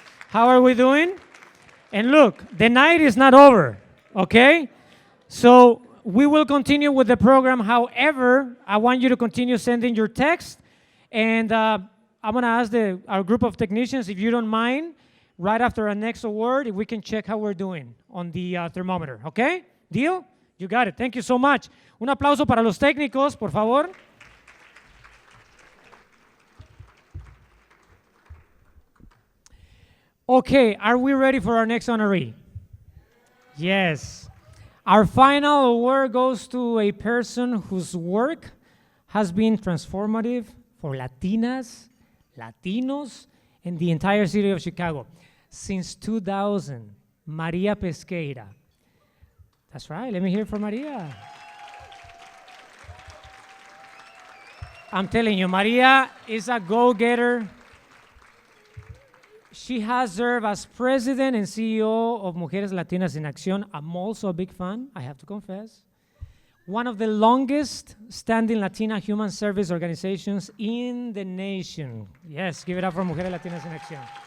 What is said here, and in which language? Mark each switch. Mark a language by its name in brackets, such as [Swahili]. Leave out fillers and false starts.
[English] How are we doing? And look, the night is not over, okay? So we will continue with the program. However, I want you to continue sending your text. And I'm going to ask our group of technicians, if you don't mind, right after our next award, if we can check how we're doing on the thermometer. ¿Ok? Deal? You got it. Thank you so much. [Spanish] Un aplauso para los técnicos, por favor. [English] Okay, are we ready for our next honoree? Yes. Our final award goes to a person whose work has been transformative for Latinas, Latinos, and the entire city of Chicago. Since 2000, Maria Pesqueira. That's right, let me hear from Maria. I'm telling you, Maria is a go-getter. She has served as president and CEO of Mujeres Latinas en Acción. I'm also a big fan, I have to confess. One of the longest standing Latina human service organizations in the nation. Yes, give it up for Mujeres Latinas en Acción.